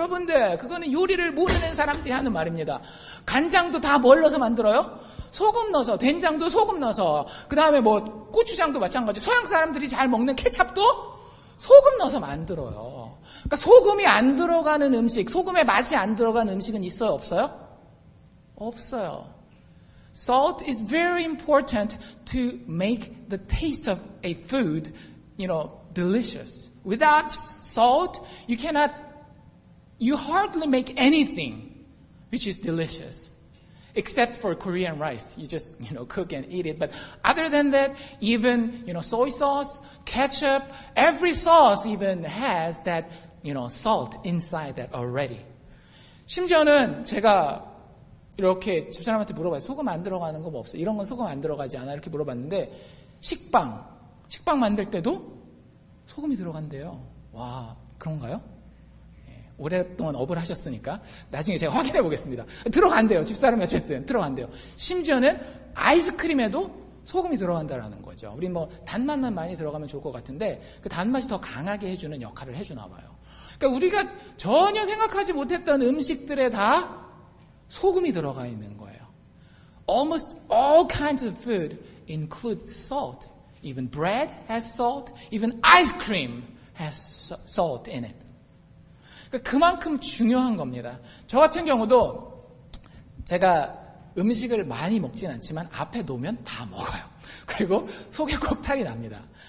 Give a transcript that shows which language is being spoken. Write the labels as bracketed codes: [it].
[ko] 여러분들 그거는 요리를 모르는 사람들이 하는 말입니다. 간장도 다 뭘 넣어서 만들어요? 소금 넣어서, 된장도 소금 넣어서, 그 다음에 뭐 고추장도 마찬가지. 서양 사람들이 잘 먹는 케찹도 소금 넣어서 만들어요. 그러니까 소금이 안 들어가는 음식, 소금의 맛이 안 들어가는 음식은 있어요? 없어요? 없어요. [en] Salt is very important to make the taste of a food, delicious. Without salt, you hardly make anything which is delicious. Except for Korean rice. You just, cook and eat it. But other than that, even, soy sauce, ketchup, every sauce even has that, salt inside that already. [ko] 심지어는 제가 이렇게 집사람한테 물어봐요. 소금 안 들어가는 거 뭐 없어요? 이런 건 소금 안 들어가지 않아? 이렇게 물어봤는데 식빵 만들 때도 소금이 들어간대요. 와, 그런가요? 오랫동안 업을 하셨으니까 나중에 제가 확인해 보겠습니다. 들어간대요. 집사람이 어쨌든 들어간대요. 심지어는 아이스크림에도 소금이 들어간다라는 거죠. 우리 뭐 단맛만 많이 들어가면 좋을 것 같은데 그 단맛이 더 강하게 해주는 역할을 해주나 봐요. 그러니까 우리가 전혀 생각하지 못했던 음식들에 다 소금이 들어가 있는 거예요. [en] Almost all kinds of food include salt. Even bread has salt. Even ice cream has salt in it. [ko] 그러니까 그만큼 중요한 겁니다. 저 같은 경우도 제가 음식을 많이 먹진 않지만 앞에 놓으면 다 먹어요. 그리고 속에 꼭 탈이 납니다.